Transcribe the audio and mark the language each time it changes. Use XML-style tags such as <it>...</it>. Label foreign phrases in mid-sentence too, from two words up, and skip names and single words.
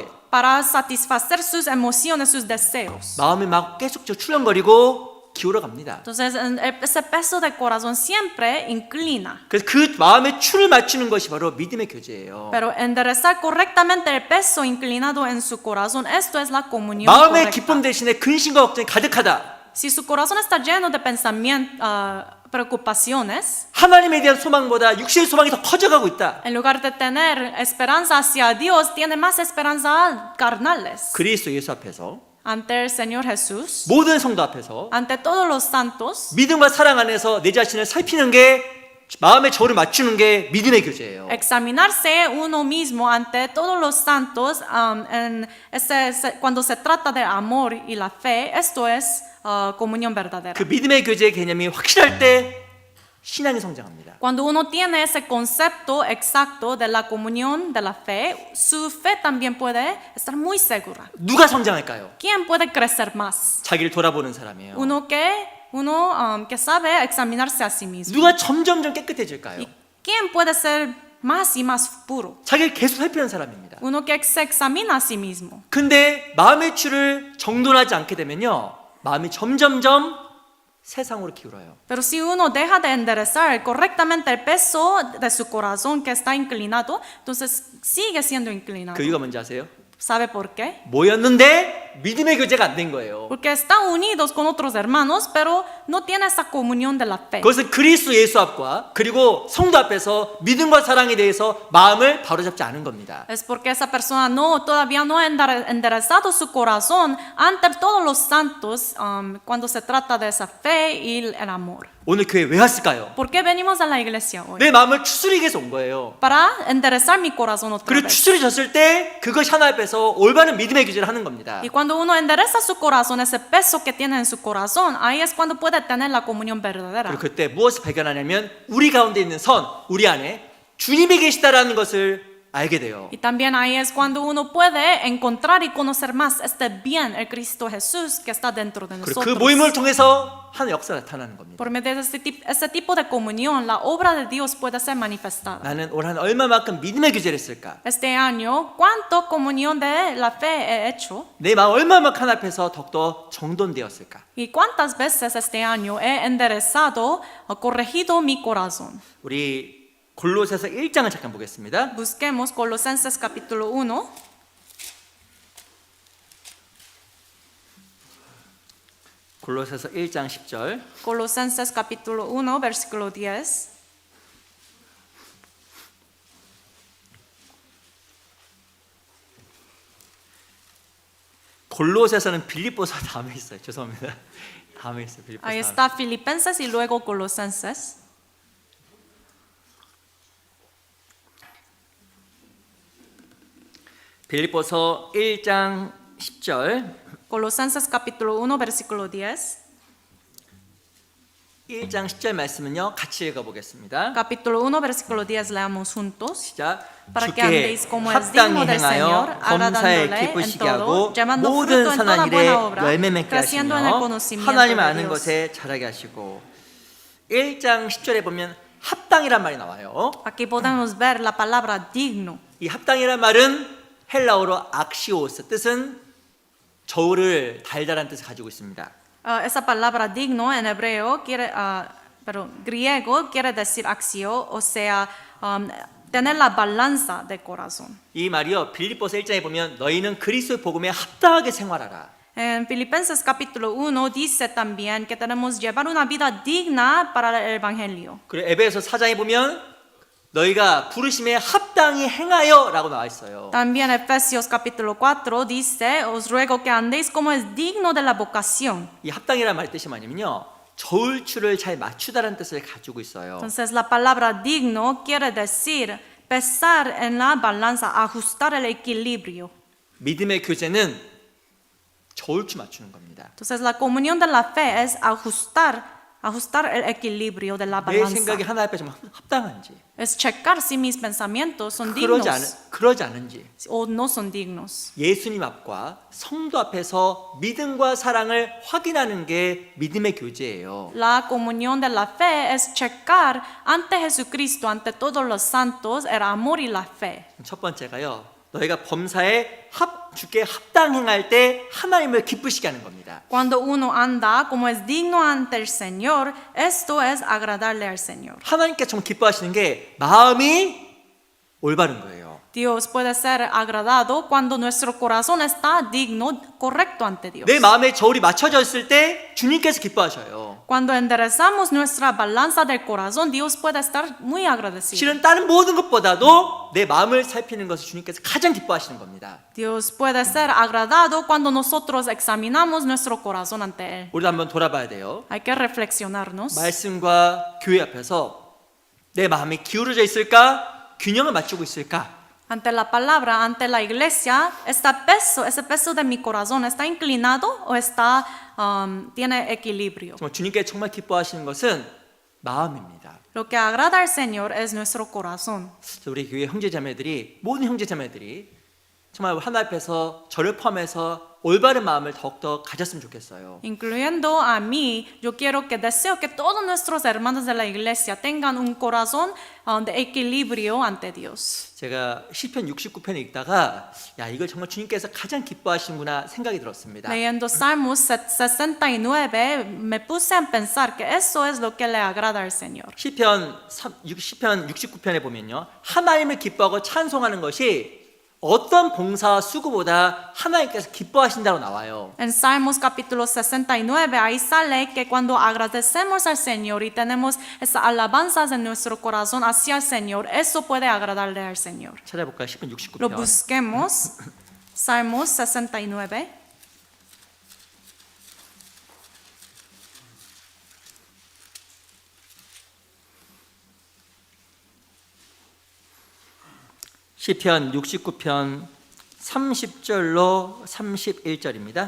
<es>para satisfacer sus emociones, sus deseos.</es> <ko>마음이 막 계속 출렁거리고 기울어 갑니다.</ko> <es>Entonces, ese peso de corazón siempre inclina.</es> <ko>그래서 그 마음의 추를 맞추는 것이 바로 믿음의 교제예요.</ko> <es>Pero enderezar correctamente el peso inclinado en su corazón, esto es la comunión</es> <ko>마음의</ko> <es>correcta.</es> <ko>기쁨 대신에 근심과 걱정이 가득하다.</ko> <es>Si su corazón está lleno de pensamientos, preocupaciones,</es> <ko>하나님에 대한 소망보다 육신의 소망이 더 커져가고 있다.</ko> <es>en lugar de tener esperanza hacia Dios, tiene más esperanza carnales.</es> <ko>그리스도 예수 앞에서</ko> <es>Ante el Señor Jesús,</es> <ko>모든 성도 앞에서</ko> <es>ante todos los santos,</es> <ko>믿음과 사랑 안에서 내 자신을 살피는 게 마음의 저울을 맞추는 게 믿음의 교제예요.</ko> <es>examinarse uno mismo ante todos los santos, cuando se trata de amor y la fe, esto es comunión verdadera.</es> <ko>그 믿음의 교제의 개념이 확실할 때 신앙이 성장합니다.</ko> <es>Cuando uno tiene ese concepto exacto de la comunión de la fe, su fe también puede estar muy segura.</es> <ko>누가 성장할까요?</ko> <es>¿Quién puede crecer más?</es> <ko>자기를 돌아보는 사람이에요.</ko> <es>Uno que sabe examinarse a sí mismo.</es> <ko>누가 점점점 깨끗해질까요?</ko> <es>¿Y quién puede ser más y más puro?</es> <ko>자기를 계속 살피는 사람입니다.</ko> <es>Uno que se examina a sí mismo.</es> <ko>근데 마음의 추를 정돈하지 않게 되면요, 마음이 점점점 세상으로 기울어요.</ko> <es>Pero si uno deja de enderezar correctamente el peso de su corazón que está inclinado, entonces sigue siendo inclinado.</es> <ko>그 이유가 뭔지 아세요?</ko> <es>¿Sabe por qué?</es> <ko>모였는데 믿음의 교제가 안 된 거예요.</ko> <es>Porque están unidos con otros hermanos, pero no tiene esa comunión de la fe.</es> <ko>그것은 그리스도 예수 앞과 그리고 성도 앞에서 믿음과 사랑에 대해서 마음을 바로잡지 않은 겁니다.</ko> <es>Es porque esa persona todavía no ha enderezado su corazón ante todos los santos cuando se trata de esa fe y el amor.</es> <ko>오늘 교회 왜 왔을까요?</ko> <es>¿Por qué venimos a la iglesia hoy?</es> <ko>내 마음을 추스리기 위해서 온 거예요.</ko> <es>Para enderezar mi corazón otra</es> <ko>그리고</ko> <es>vez.</es> <ko>추스려졌을 때 그것이 하나 앞에서 올바른 믿음의 교제를 하는 겁니다.</ko> <es>Y cuando uno endereza su corazón, ese peso que tiene en su corazón, ahí es cuando puede tener la comunión verdadera.</es> <ko>그리고 그때 무엇을 발견하냐면 우리 가운데 있는 선, 우리 안에 주님이 계시다라는 것을 알게 돼요.</ko> <es>Y también ahí es cuando uno puede encontrar y conocer más este bien, el Cristo Jesús que está dentro de</es> <ko>그리고 그</ko> <es>nosotros.</es> <ko>모임을 통해서 하는 역사가 나타나는 겁니다.</ko> <es>Por medio de ese tipo de comunión, la obra de Dios puede ser manifestada.</es> <ko>나는 올 한 얼마만큼 믿음의 교제를 했을까?</ko> <es>Este año, ¿cuánto comunión de la fe he hecho?</es> <ko>내 마음 얼마만큼 하나 앞에서 더욱더 정돈되었을까?</ko> <es>¿Y cuántas veces este año he enderezado o corregido mi corazón?</es> <ko>우리 골로새서 1장을 잠깐 보겠습니다.</ko> <es>Busquemos Colosenses capítulo 1.</es> <ko>골로새서 1장 10절.</ko> <es>Colosenses capítulo 1, versículo 10.</es> <ko>골로새서는 빌립보서 다음에 있어요. 죄송합니다. 다음에 있어요. 빌립보서.</ko> <es>Ahí</es> <ko>다음에.</ko> <es>está Filipenses y luego Colosenses.</es> <ko>빌립보서 1장 10절.</ko> <es>Colosenses capítulo 1, versículo 10.</es> <ko>1장 10절 말씀은요. 같이 읽어보겠습니다.</ko> <es>Capítulo 1, versículo 10 leamos juntos.</es> <ko>시작.</ko> <es>Para que</es> <ko>주께</ko> <es>andéis como es digno</es> <ko>합당히</ko> <es>del Señor,</es> <ko>행하여 검사에</ko> <es>agradándole en</es> <ko>기쁘시게</ko> <es>todo,</es> <ko>하고</ko> <es>llevando</es> <ko>모든</ko> <es>fruto en toda</es> <ko>선한 일에</ko> <es>buena obra,</es> <ko>열매 맺게</ko> <es>creciendo en el</es> <ko>하시며</ko> <es>conocimiento</es> <ko>하나님</ko> <es>de</es> <ko>아는</ko> <es>Dios.</es> <ko>것에 자라게 하시고 1장 10절에 보면 합당이란 말이 나와요.</ko> <es>Aquí podemos ver la palabra digno.</es> <ko>이 합당이란 말은 헬라어로 악시오스, 뜻은 저울을 달달한 뜻을 가지고 있습니다.</ko> <es>Esa palabra digno en hebreo pero griego quiere decir axio, o sea, tener la balanza de corazón.</es> <ko>이 말이요 빌립보서 1장에 보면 너희는 그리스도의 복음에 합당하게 생활하라.</ko> <es>En Filipenses capítulo 1 dice también que tenemos llevar una vida digna para el evangelio.</es> <ko>그리고 에베소 4장에 보면 너희가 부르심에 합당히 행하여라고 나와 있어요.</ko> <es>También Efesios capítulo 4 dice, os ruego que andéis como es digno de la vocación.</es> <ko>이 합당이라는 말 뜻이 뭐냐면요 저울추를 잘 맞추다라는 뜻을 가지고 있어요.</ko> <es>Entonces la palabra digno quiere decir pesar en la balanza, ajustar el equilibrio.</es> <ko>믿음의 교제는 저울추 맞추는 겁니다.</ko> <es>Entonces la comunión de la fe es ajustar ajustar el equilibrio de la</es> <ko>내</ko> <es>balanza.</es> <ko>생각이 하나님 앞에 좀 합당한지,</ko> <es>Es checar si mis pensamientos son dignos</es> <ko>그러지 않은지.</ko> <es>o no son dignos.</es> <ko>예수님 앞과 성도 앞에서 믿음과 사랑을 확인하는 게 믿음의 교제예요.</ko> <es>La comunión de la fe es checar ante Jesucristo, ante todos los santos, el amor y la fe.</es> <ko>첫 번째가요. 너희가 범사에 주께 합당 행할 때 하나님을 기쁘시게 하는 겁니다.</ko> <es>Cuando uno anda como es digno ante el Señor, esto es agradarle al Señor.</es> <ko>하나님께 정말 기뻐하시는 게 마음이 올바른 거예요.</ko> <es>Dios puede ser agradado cuando nuestro corazón está digno, correcto ante Dios.</es> <ko>내 마음의 저울이 맞춰져 있을 때 주님께서 기뻐하셔요.</ko> <es>Cuando enderezamos nuestra balanza del corazón, Dios puede estar muy agradecido.</es> <ko>실은 다른 모든 것보다도 내 마음을 살피는 것을 주님께서 가장 기뻐하시는 겁니다.</ko> <es>Dios puede ser agradado cuando nosotros examinamos nuestro corazón ante Él.</es> <ko>우리도 한번 돌아봐야 돼요.</ko> <es>Hay que reflexionarnos.</es> <ko>말씀과 교회 앞에서 내 마음이 기울어져 있을까? 균형을 맞추고 있을까?</ko> <es>Ante la palabra, ante la iglesia, ese peso de mi corazón, ¿está inclinado o tiene equilibrio?</es> <ko>정말 주님께 정말 기뻐하시는 것은 마음입니다.</ko> <es>Lo que agrada al Señor es nuestro corazón.</es> <ko>그래서 우리 교회 형제자매들이 모든 형제자매들이 정말 하나님 앞에서 저를 포함해서 올바른 마음을 더욱더 가졌으면 좋겠어요.</ko> <es>Incluyendo a mí, yo deseo que todos nuestros hermanos de la iglesia tengan un corazón de equilibrio ante Dios.</es> <ko>제가 시편 69편을 읽다가 야 이걸 정말 주님께서 가장 기뻐하시는구나 생각이 들었습니다.</ko> <es>Leyendo Salmos 69, me puse a pensar que eso es lo que le agrada al Señor.</es> <ko>시편 69편에 보면요. 하나님을 기뻐하고 찬송하는 것이 어떤 봉사와 수고보다 하나님께서 기뻐하신다고 나와요.</ko> <es>En Salmos capítulo 69, ahí sale que cuando agradecemos al Señor y tenemos esas alabanzas en nuestro corazón hacia el Señor, eso puede agradarle al Señor.</es> <ko>찾아볼까요? 시편</ko> <es>Lo</es> <ko>69편.</ko> <es>busquemos. Salmos 69.</es> <ko>시편 69편 30절로 31절입니다.</ko>